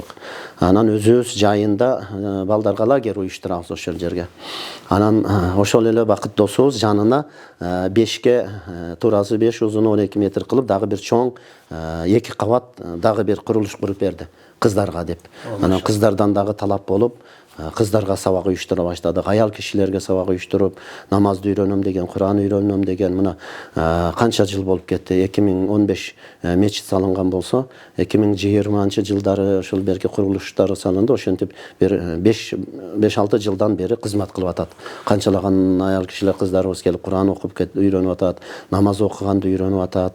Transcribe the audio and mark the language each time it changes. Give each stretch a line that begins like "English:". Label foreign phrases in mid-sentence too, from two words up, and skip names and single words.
Kyrgyz: Анан өзүбүз жайында балдарга лагерь уюштурабыз ошол жерге. Анан ошол эле бакыт досубуз жанына 5ке турасы 5, узуну 12 метр кылып дагы бир чоң 2 кабат дагы бир курулуш куруп берди кыздарга деп. Анан кыздардан дагы талап болуп, кыздарга сабак уюштура баштадык. Аял кишилерге сабак уюштуруп namazды үйрөнөм деген, Kur'an үйрөнөm деген мына канча жыл болуп кетти. 2015 мечит салынган болсо, 2020-жылдары ошол берки курулуштары салынды. Ошентип бир 5-6 жылдан бери кызмат кылып атат. Канчалаган ayal кишилер кыздарыбыз келип Kur'an окуп үйрөнүп атат, намаз окуганды үйрөнүп атат.